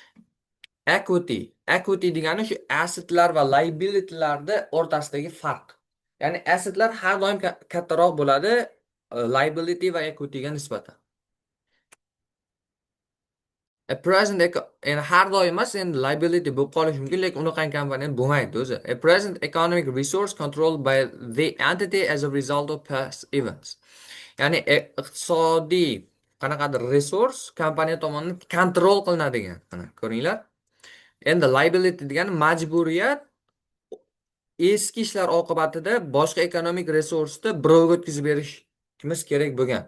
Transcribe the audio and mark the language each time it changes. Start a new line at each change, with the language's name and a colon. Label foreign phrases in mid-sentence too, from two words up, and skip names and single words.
Uzbek: Equity degani shu assetlar va liabilitylarda o'rtasidagi farq. Ya'ni assetlar har doim kattaroq bo'ladi liability va equityga nisbatan. Endi har doim emas, endi liability bo'lib qolishi mumkin, lekin unaqangi kompaniya bo'lmaydi o'zi.
English: A present economic resource controlled by the entity as a result of past events.
Uzbek: Ya'ni iqtisodiy qanaqadir resurs kompaniya tomonidan kontrol qilinadigan. Mana ko'ringlar. Endi liability degani majburiyat eski ishlar oqibatida boshqa ekonomik resursni birovga o'tkazib berishimiz kerak bo'lgan.